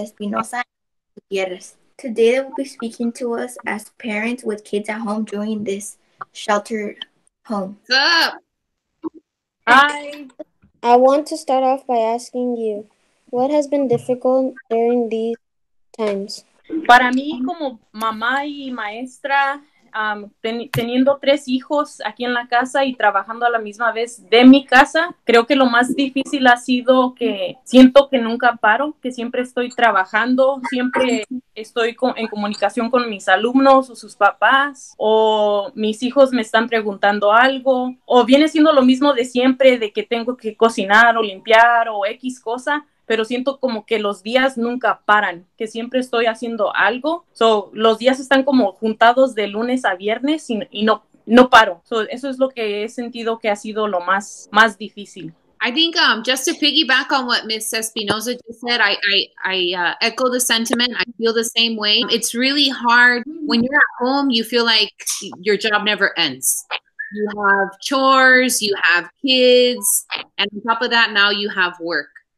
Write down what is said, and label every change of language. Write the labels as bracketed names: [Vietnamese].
[English] Espinosa and Gutierrez. Today they will be speaking to us as parents with kids at home during this sheltered home. What's up? Hi. I want to start off by asking you, what has been difficult during these times? [Spanish] Para mí, como mamá y maestra, teniendo 3 hijos aquí en la casa y trabajando a la misma vez de mi casa, creo que lo más difícil ha sido que siento que nunca paro, que siempre estoy trabajando, siempre estoy en comunicación con mis alumnos o sus papás, o mis hijos me están preguntando algo, o viene siendo lo mismo de siempre, de que tengo que cocinar o limpiar o X cosa, pero siento como que los días nunca paran, que siempre estoy haciendo algo. Los días están como juntados de lunes a viernes y no paro. Eso es lo que he sentido que ha sido lo más difícil. [English] I think just to piggyback on what Ms. Espinosa just said, I echo the sentiment. I feel the same way. It's really hard when you're at home. You feel like your job never ends. You have chores, you have kids, and on top of that, now you have work.